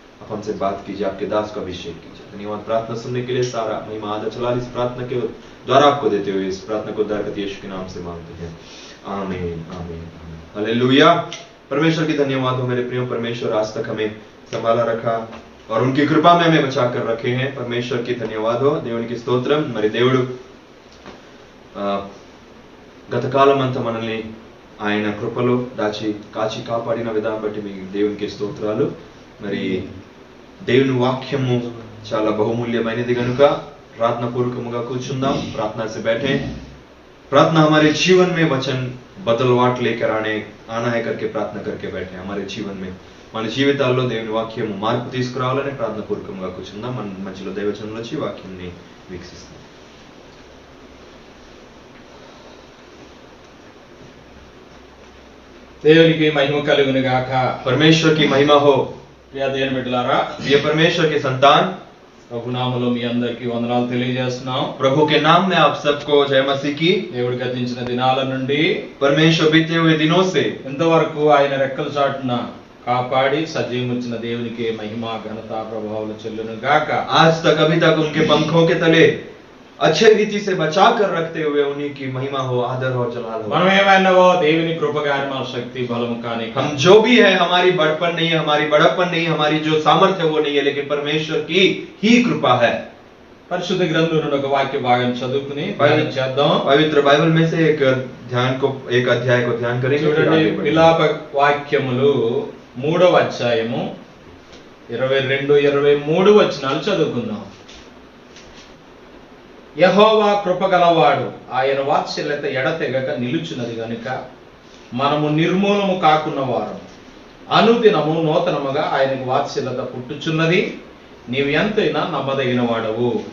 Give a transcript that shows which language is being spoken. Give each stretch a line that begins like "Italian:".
Hindi: आप हमसे बात कीजिए, आपके दास का अभिषेक कीजिए। धन्यवाद। प्रार्थना सुनने के लिए सारा महिमा आधा चला इस प्रार्थना के द्वारा आपको देते हुए, इस प्रार्थना को उद्धारकर्ता यीशु के नाम से मांगते हैं, आमीन आमीन। हालेलुया। परमेश्वर की धन्यवाद हो मेरे प्रियो। परमेश्वर आज तक हमें संभाला रखा और उनकी कृपा में हमें बचा कर रखे हैं। परमेश्वर की धन्यवाद हो,
Telugu: దేవునికి స్తోత్రం। మరి దేవుడు గత కాలమంతా మనల్ని ఆయన కృపలో దాచి కాచి కాపాడిన విధానం బట్టి మీకు దేవునికి స్తోత్రాలు। మరి దేవుని వాక్యము చాలా బహుమూల్యమైనది కనుక प्रार्थना पूर्वकमुगा కూర్చుందాం।
Hindi: प्रार्थना से बैठे। प्रार्थना हमारे जीवन में वचन बदलवाट लेकर आना है करके प्रार्थना करके बैठे हमारे जीवन में,
Telugu: మన జీవితాల్లో దేవుని వాక్యము మార్పు తీసుకురావాలని ప్రార్థన పూర్వకంగా కూర్చుందాం। మన మధ్యలో దైవచనంలో వచ్చి వాక్యాన్ని వీక్షిస్తాం। దేవునికి మహిమ కలుగును గాక।
Hindi: परमेश्वर की महिमा हो।
Telugu: ప్రియ దేవుని బిడ్డలారా,
Hindi: ये परमेश्वर के संतान,
Telugu: ప్రభు నామములో మీ అందరికీ వందనాలు తెలియజేస్తున్నాం।
Hindi: प्रभु के नाम में आप सबको जय मसीह की।
Telugu: దేవుడు గతించిన దినాల నుండి,
Hindi: परमेश्वर बीते हुए दिनों से
Telugu: ఇంతవరకు ఆయన రెక్కల చాటున కాపాడి సజీవముచ్చిన దేవునికి మహిమ ఘనత ప్రభావాలు చెల్లును గాక।
Hindi: आज तक अभी तक उनके पंखों के तले अच्छे रीति से बचा कर रखते हुए उन्हीं की महिमा हो, आदर हो, जलाल हो।
Telugu: మనం ఏమైనావో దేవుని కృప గాని మన శక్తి బలము కాని,
Hindi: हम जो भी है, हमारी बड़पन नहीं है, हमारी बड़प्पन नहीं, हमारी जो सामर्थ्य वो नहीं है, लेकिन परमेश्वर की ही कृपा है।
Telugu: పరిశుద్ధ గ్రంథంలో ఒక వాక్య భాగం చదువుకుని ధ్యానించేద్దాం।
Hindi: पवित्र बाइबल में से एक अध्याय को ध्यान करेंगे।
Telugu: చూడండి, విలాప వాక్యములు 3వ అధ్యాయము 22-23 వచనాలు చదువుకుందాం। యెహోవా కృపగలవాడు, ఆయన వాత్సల్యత ఎడతెగక నిలుచున్నది గనుక మనము నిర్మూలము కాకున్న వారం, అనుదినము నూతనముగా ఆయనకు వాత్సల్యత పుట్టుచున్నది, నీవు ఎంతైనా నమ్మదగిన వాడవు।